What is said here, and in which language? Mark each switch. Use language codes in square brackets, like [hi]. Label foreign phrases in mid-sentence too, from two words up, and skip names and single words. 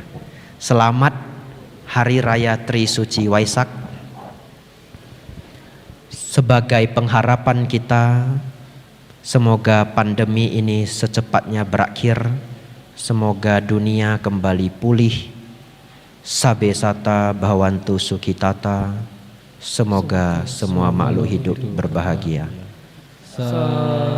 [id] Selamat Hari Raya Trisuci Waisak. Sebagai pengharapan kita, semoga pandemi ini secepatnya berakhir. Semoga dunia kembali pulih. [pi] Sabe sata bhavantu sukhitata. [id] Semoga semua makhluk hidup berbahagia.